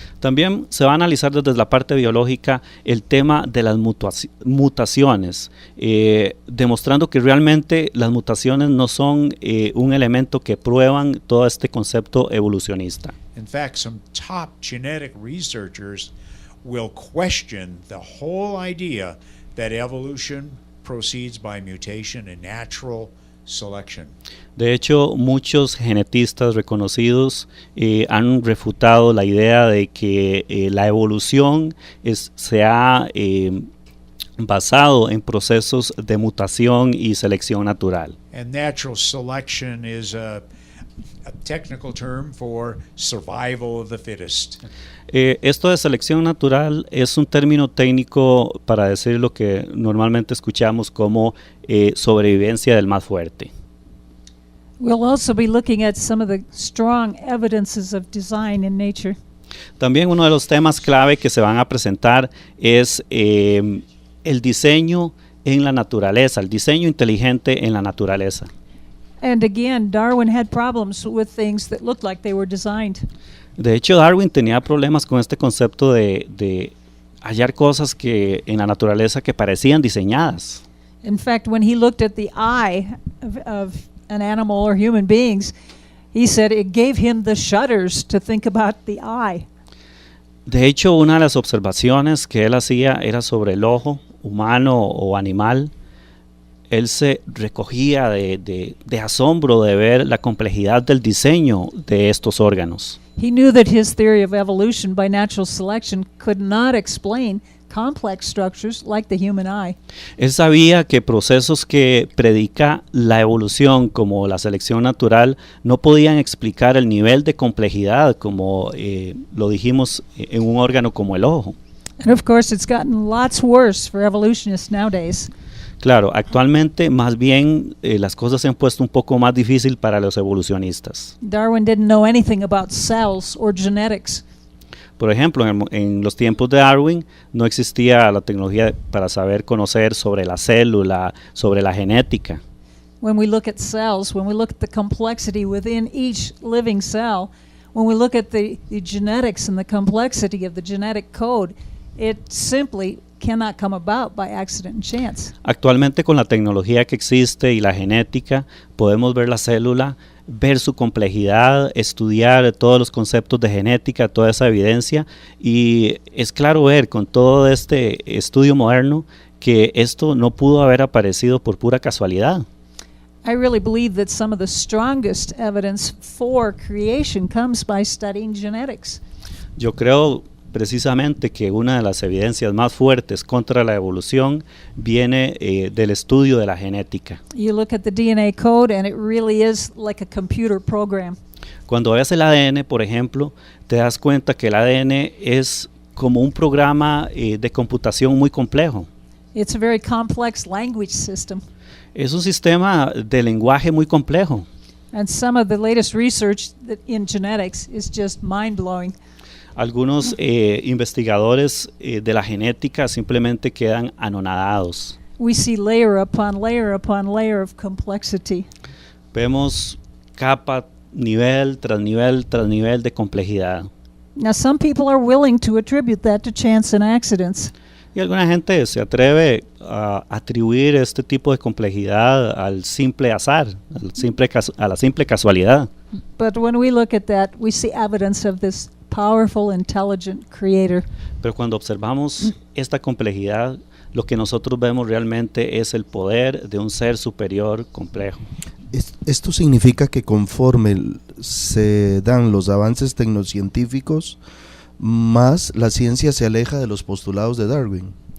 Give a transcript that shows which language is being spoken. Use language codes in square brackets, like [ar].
[es] También se va a analizar desde la parte biológica el tema de las mutaciones, demostrando que realmente las mutaciones no son un elemento que prueban todo este concepto evolucionista. [en] In fact, some top genetic researchers will question the whole idea that evolution proceeds by mutation and natural selection. [es] De hecho, muchos genetistas reconocidos han refutado la idea de que la evolución se ha basado en procesos de mutación y selección natural. [en] And natural selection is a technical term for survival of the fittest. [es] Esto de selección natural es un término técnico para decir lo que normalmente escuchamos como sobrevivencia del más fuerte. [en] We'll also be looking at some of the strong evidences of design in nature. [es] También uno de los temas clave que se van a presentar es el diseño en la naturaleza, el diseño inteligente en la naturaleza. [en] And again, Darwin had problems with things that looked like they were designed. [es] De hecho, Darwin tenía problemas con este concepto de hallar cosas que en la naturaleza que parecían diseñadas. [en] In fact, when he looked at the eye of an animal or human beings, he said it gave him the shudders to think about the eye. [es] De hecho, una de las observaciones que él hacía era sobre el ojo humano o animal. Él se recogía de asombro de ver la complejidad del diseño de estos órganos. [en] He knew that his theory of evolution by natural selection could not explain complex structures like the human eye. [es] Él sabía que procesos que predica la evolución como la selección natural no podían explicar el nivel de complejidad como lo dijimos en un órgano como el ojo. [en] And of course, it's gotten lots worse for evolutionists nowadays. [es] Claro, actualmente más bien las cosas se han puesto un poco más difícil para los evolucionistas. [en] Darwin didn't know anything about cells or genetics. [es] Por ejemplo, en los tiempos de Darwin no existía la tecnología para saber conocer sobre la célula, sobre la genética. [en] When we look at cells, when we look at the complexity within each living cell, when we look at the genetics and the complexity of the genetic code, it simply cannot come about by accident and chance. [es] Actualmente con la tecnología que existe y la genética podemos ver la célula, ver su complejidad, estudiar todos los conceptos de genética, toda esa evidencia, y es claro ver con todo este estudio moderno que esto no pudo haber aparecido por pura casualidad. [en] I really believe that some of the strongest evidence for creation comes by studying genetics. [es] Yo creo precisamente que una de las evidencias más fuertes contra la evolución viene del estudio de la genética. [en] You look at the DNA code and it really is like a computer program. [es] Cuando ves el ADN, por ejemplo, te das cuenta que el ADN es como un programa de computación muy complejo. [en] It's a very complex language system. [es] Es un sistema de lenguaje muy complejo. [en] And some of the latest research in genetics is just mind-blowing. [es] Algunos investigadores de la genética simplemente quedan anonadados. [en] We see layer upon layer upon layer of complexity. [es] Vemos capa, nivel tras nivel tras nivel de complejidad. [en] Now, some people are willing to attribute that to chance and accidents. [es] Y alguna gente se atreve a atribuir este tipo de complejidad al simple azar, a la simple casualidad. [en] But when we look at that, we see evidence of this powerful, intelligent creator. [es] Pero cuando observamos esta complejidad, lo que nosotros vemos realmente es el poder de un ser superior complejo. Esto significa que conforme se dan los avances tecnocientíficos, más la ciencia se aleja de los postulados de Darwin.